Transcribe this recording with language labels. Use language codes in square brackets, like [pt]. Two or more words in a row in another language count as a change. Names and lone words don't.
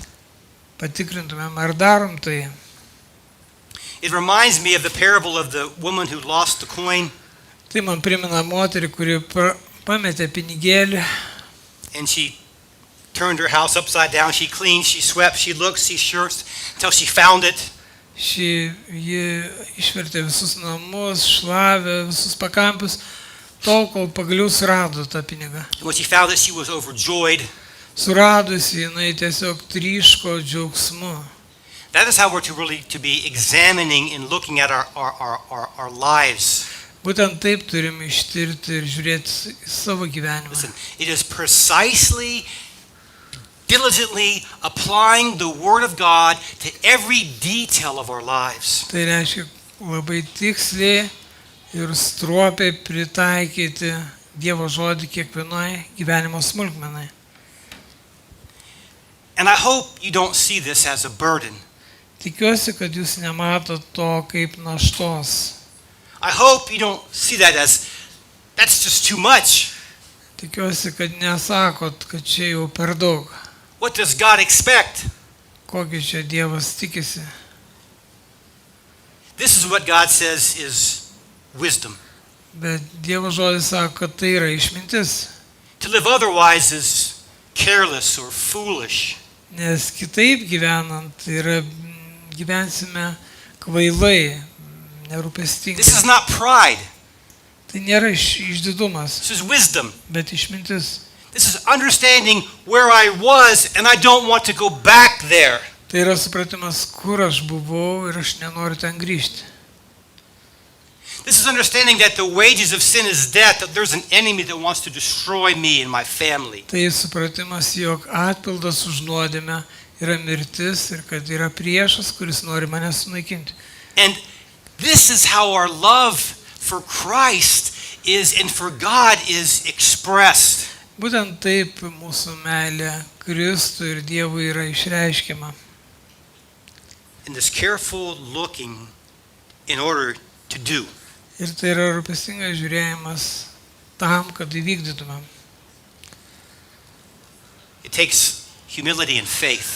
[lt] patikrintumėm, ar darom tai. [en] It reminds me of the parable of the woman who lost the coin, [lt] Tai man primena moterį, kuri pametė pinigėlį, [en] and she turned her house upside down. She cleaned, she swept, she looked, she searched until she found it. [lt] ji išvertė visus namus, šlavė visus pakampius, tol, kol pagaliau surado tą pinigą. [en] When she found it, she was overjoyed. [lt] Suradusi, jinai tiesiog tryško džiaugsmu. [en] That is how we're to be examining and looking at our lives. [lt] Būtent taip turime ištirti ir žiūrėti į savo gyvenimą. [en] Listen, it is precisely, diligently applying the Word of God to every detail of our lives. [lt] Tai reiškia labai tiksliai ir stropiai pritaikyti Dievo žodį kiekvienoje gyvenimo smulkmenai. [en] And I hope you don't see this as a burden. [lt] Tikiuosi, kad jūs nematot to kaip naštos. [en] I hope you don't see that as, that's just too much. [lt] Tikiuosi, kad nesakot, kad čia jau per daug. [en] What does God expect? [lt] Kokį čia Dievas tikisi. [en] This is what God says is wisdom. [lt] Bet Dievo žodis sako, kad tai yra išmintis. [en] To live otherwise is careless or foolish. [lt] Nes kitaip gyvenant gyvensime kvailai, nerūpestingai. [en] This is not pride. [lt] Tai nėra išdidumas, [en] This is wisdom. [lt] bet išmintis. [en] This is understanding where I was and I don't want to go back there. [lt] Tai yra supratimas, kur aš buvau ir aš nenoriu ten grįžti. [en] This is understanding that the wages of sin is death, that there's an enemy that wants to destroy me and my family. [lt] Tai supratimas, jog atpildas už nuodėmę yra mirtis ir kad yra priešas, kuris nori mane sunaikinti. [en] And this is how our love for Christ is and for God is expressed. [lt] Būtent taip mūsų meilė Kristui ir Dievui yra išreiškiama. [en] In this careful looking in order to do. [lt] Ir tai yra rūpestingas žiūrėjimas tam, kad įvykdytumėm. [en] It takes humility and faith